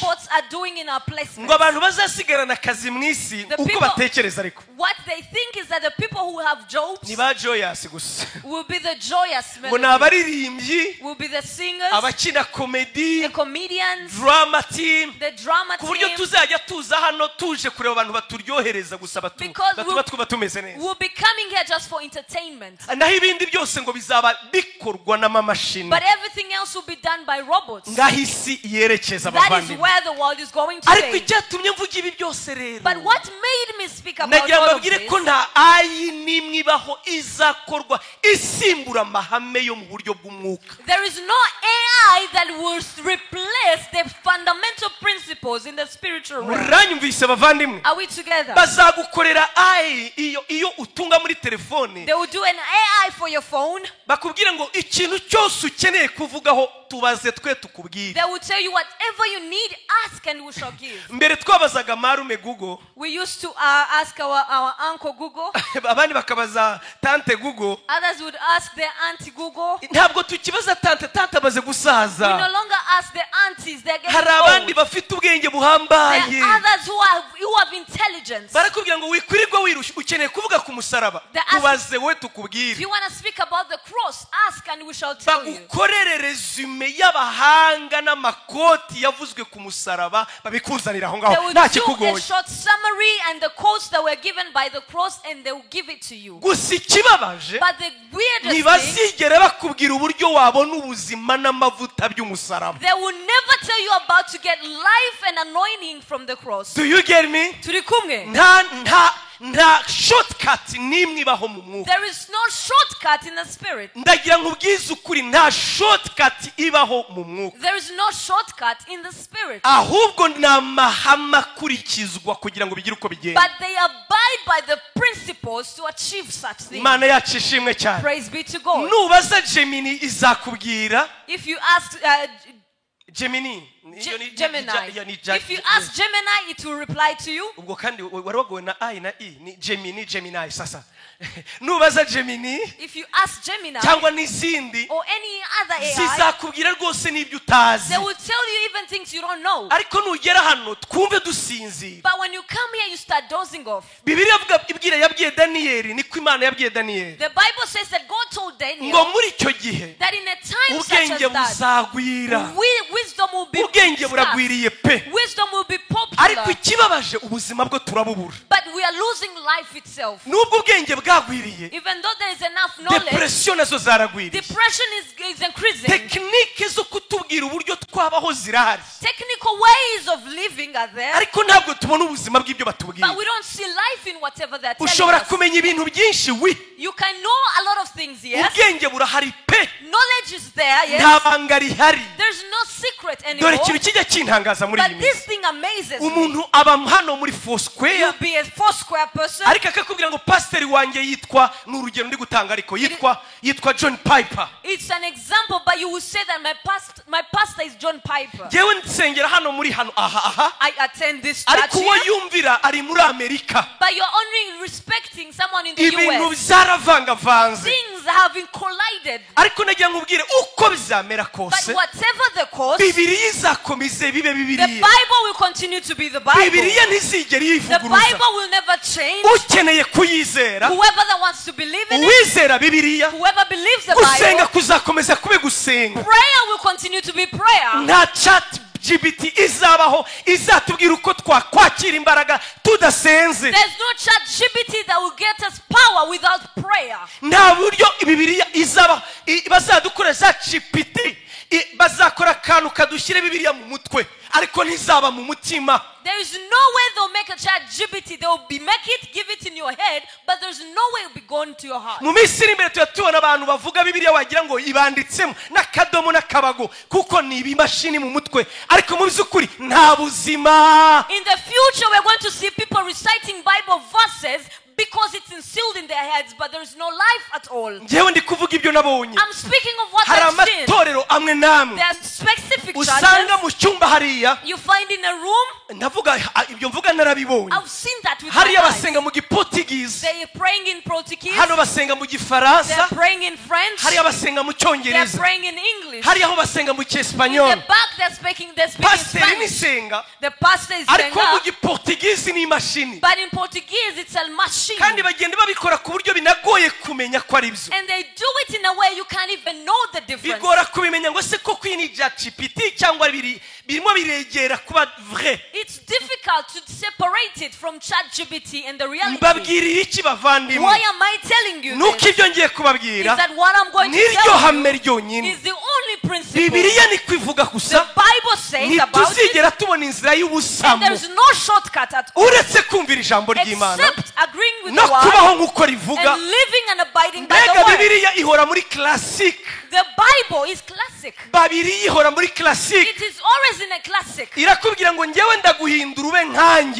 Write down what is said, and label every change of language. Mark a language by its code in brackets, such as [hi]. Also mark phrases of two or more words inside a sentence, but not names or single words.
[en] robots are doing in our placement. [rw] ngo abantu bazasigarana akazi mu isi [en] The [rw] uko [en] people- [rw] batekereza. Ariko [en] What they think is that the people who have jobs [rw] ni ba Joyous gusa, [en] will be the joyous [rw] ngo ni [en] melodies, [rw] abaririmbyi, [en] will be the singers, [rw] abakina komedi, [en] the comedians, drama team, the drama [rw] ku buryo [en] team. [rw] tuzajya tuza hano tuje kureba abantu baturyohereza gusa [en] Because [rw] batuma twuba tumeze neza, [en] We'll be coming here just for entertainment. [rw] naho ibindi byose ngo bizaba bikorwa n'amamashini. [en] But everything else will be done by robots. [rw] Ngaho isi yerekeza [en] That is [rw] abavandimwe. [en] where the world is going [rw] Ariko [en] today. [rw] icyatumye mvuga ibi byose rero, [en] But what made me speak about [rw] nagira [en] all of [rw] mbabwire [en] this, [rw] ko nta ayi n'imwe ibaho izakorwa isimbura amahame yo mu buryo bw'umwuka. [en] there is no AI that will replace the fundamental principles in the spiritual realm. [rw] Muranyumvise bavandimwe? [en] Are we together? [rw] Bazagukorera ayi iyo utunga muri telefone, [en] They will do an AI for your phone. [rw] bakubwira ngo ikintu cyose ukeneye kuvugaho tubaze twe tukubwire. [en] They will tell you whatever you need, ask and we shall give. [rw] Mbere twabazaga marume Google, [en] We used to ask our uncle Google. [rw] abandi bakabaza tante Google. [en] Others would ask their auntie Google. [rw] Ntabwo tukibaza tante amaze [en] We no [rw] gusaza. [en] longer ask the aunties, they're getting [rw] Hari abandi [en] old. [rw] bafite ubwenge [en] There [rw] buhambaye, [en] are others who have intelligence. [rw] barakubwira ngo wikwirirwa wirushya, ukeneye kuvuga ku musaraba, tubaze we [en] If [rw] tukubwire. [en] you want to speak about the cross, ask and we shall tell you. [rw] Bagukorere resume y'abahanga n'amakoti yavuzwe ku musaraba, babikuzanira aho [en] They [rw] ngaho [en] will [rw] nta [en] do a [rw] kikugoye. [en] short summary and the quotes that were given by the cross and they will give it to you. [rw] Gusa ikibabaje, [en] But the weirdest thing, [rw] ntibazigera bakubwira uburyo wabona ubuzima n'amavuta by'umusaraba. [en] they will never tell you about to get life and anointing from the cross. Do you get me? [rw] Turi kumwe? Nta shortcut n'imwe ibaho mu mwuka. [en] There is no shortcut in the spirit. [rw] Ndagira nkubwize ukuri, nta shortcut ibaho mu mwuka, [en] There is no shortcut in the spirit. [rw] ahubwo ni amahame akurikizwa kugira ngo bigire uko bigenda. [en] But they abide by the principles to achieve such things. [rw] Imana yacu ishimwe cyane. [en] Praise be to God. [rw] Nubaza Gemini izakubwira. [en] If you ask Gemini, Gemini, if you ask Gemini, it will reply to you. [rw] ubwo kandi wari wagowe na I na I, ni Gemini sasa. Nubaza Gemini [en] If you ask Gemini [rw] cyangwa n'izindi, [en] or any other AI, [rw] zizakubwira rwose n'ibyo utazi. [en] they will tell you even things you don't know. [rw] Ariko nugera hano twumve dusinzira. [en] But when you come here, you start dozing off. [rw] Bibiliya yabwiye Daniyeli, niko Imana yabwiye Daniyeli, [en] The Bible says that God told [rw] ngo [en] Daniel [rw] muri icyo gihe [en] that in a time such [rw] ubwenge [en] as that, [rw] buzagwira. [en] wisdom will be [rw] Ubwenge [en] scarce. [rw] buragwiriye pe. [en] Wisdom will be [rw] Ariko [en] popular. [rw] ikibabaje ubuzima bwo turabubura. [en] But we are losing life itself. [rw] Nubwo ubwenge bwagwiriye, [en] Even though there is enough knowledge, [rw] depression nazo zaragwiriye. [en] depression is increasing. [rw] Tekinike zo kutubwira uburyo twabaho zirahari, [en] Technical ways of living are there, [rw] ariko ntabwo tubona ubuzima bw'ibyo [en] but [rw] batubwira. [en] we don't see life in whatever they're telling [rw] Ushobora [en] us. [rw] kumenya ibintu byinshi [en] You can know a lot of things, yes. [rw] ubwenge burahari pe [en] Knowledge is there, yes. [rw] nta banga rihari. [en] There's no secret [rw] dore [en] anymore. [rw] ikintu kijya kintangaza muri iyi [en] But this [rw] minsi, [en] thing amazes me. [rw] umuntu aba hano muri Foursquare [en] You'll be a Foursquare person. [rw] ariko akakubwira ngo pasiteri wanjye yitwa, ni urugero ndi gutanga, ariko yitwa John Piper. [en] It's an example, but you will say that my pastor is John Piper. [rw] Jewe nsengera hano muri hano aha [en] I attend this church [rw] ariko uwo [en] here, [rw] yumvira ari muri Amerika. [en] but you're only respecting someone in the [rw] Ibintu [en] US. [rw] byaravangavanze, [en] Things have been collided. [rw] ariko nagira nkubwire uko bizamera [en] But [rw] kose [en] whatever the cause, [rw] Bibiliya izakomeze bibe [en] the [rw] Bibiliya. [en] Bible will continue to be the Bible. [rw] Bibiliya ntizigera [en] The [rw] yivuguruza. [en] Bible will never change. [rw] Ukeneye kuyizera, [en] Whoever that wants to believe in it, [rw] uwizera Bibiliya, [en] whoever believes the [rw] gusenga [en] Bible, [rw] kuzakomeza kube gusenga. [en] prayer will continue to be prayer. [rw] Nta chat GPT izabaho izatubwira uko twakwakira imbaraga tudasenze. [en] There's no chat GPT that will get us power without prayer. [rw] Nta buryo Bibiliya izaba bazadukora za GPT bazakora akantu kadushyire Bibiliya mu mutwe ariko ntizaba mu mutima. [en] There is no way they'll make a chat GPT. They will make it, give it in your head, but there's no way it will be gone to your heart. [rw] Mu minsi iri imbere tubona abantu bavuga Bibiliya wagira ngo ibanditsemo n'akadomo n'akabago kuko ni ibimashini mu mutwe, ariko mu by'ukuri nta buzima. [en] In the future, we're going to see people reciting Bible verses because it's instilled in their heads, but there is no life at all. [rw] Njyewe ndi kuvuga ibyo nabonye. [en] I'm speaking of what [rw] Hari [en] I've seen. [rw] amatorero amwe n'amwe [en] There are specific [rw] usanga [en] churches [rw] mu cyumba hariya, [en] you find in a room. [rw] ndavuga ibyo mvuga narabibonye. [en] I've seen that with my [rw] Hariya [en] eyes. [rw] basenga mu Giportugize, [en] They are praying in Portuguese. [rw] hano basenga mu [en] They [rw] Gifaransa, [en] are praying in French. [rw] hariya basenga mu [en] They are [rw] Cyongereza, [en] praying in English. [rw] hariya ho basenga mu [en] In [rw] Cyesipanyol. [en] the back, they're speaking [rw] Pasiteri ni [en] Spanish. [rw] Senga, [en] The pastor is [rw] ariko mu Senga, Giportugize ni imashini, [en] but in Portuguese, it's a machine. [rw] kandi bagenda babikora ku buryo binagoye kumenya ko ari byo. [en] And they do it in a way you can't even know the difference. [rw] Bigora kubimenya ngo se koko iyi ni GPT cyangwa birimo biregera kuba vrai. [en] It's difficult to separate it from ChatGPT and the reality. [rw] Mbabwirira iki bavandimwe? [en] Why am I telling you [rw] Nuko [en] this? [rw] ibyo ngiye [en] Is [rw] kubabwira [en] that what I'm going to [rw] niryo [en] tell [rw] hame [en] you [rw] ryonyine. [en] is the only principle. [rw] Bibiliya ni kwivuga [en] The [rw] gusa, [en] Bible says about it, [rw] ntituzigera tubona inzira [en] and [rw] y'ubusamo [en] there's no shortcut at all, [rw] uretse kumvira ijambo ry'Imana [en] except agreeing with [rw] no [en] the word [rw] kubaho nk'uko rivuga. [en] and living and abiding by [rw] Mbega [en] the word. [rw] Bibiliya ihora muri classic, [en] The Bible is classic. [rw] Bibiliya ihora muri classic. [en] It is always in a classic. [rw] Irakubwira ngo njyewe ndaguhindura ube nkanjye.